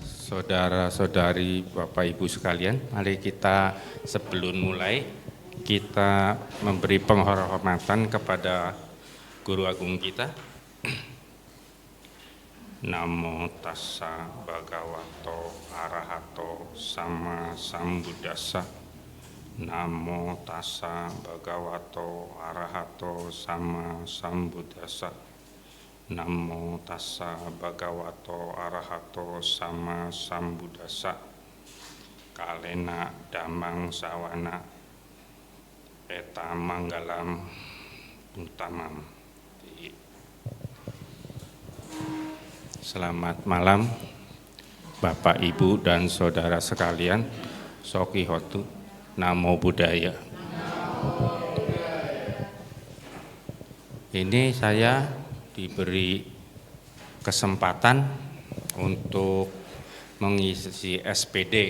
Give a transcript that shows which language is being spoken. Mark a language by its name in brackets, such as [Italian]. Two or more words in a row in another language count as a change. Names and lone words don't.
[Indonesian] saudara-saudari, Bapak Ibu sekalian, mari kita sebelum mulai kita memberi penghormatan kepada Guru Agung kita. [Pali] Namo tassa bhagavato arahato sama sambuddhassa. Namo tassa bhagavato arahato sama sambuddhassa. Namo tassa bhagavato arahato sama sambuddhassa. Kalena damang sawana eta manggalam utamam. [Indonesian] Selamat malam Bapak, Ibu, dan saudara sekalian. [Pali] Sokihotu, Namo Buddhaya. [Indonesian] Ini saya diberi kesempatan untuk mengisi SPD.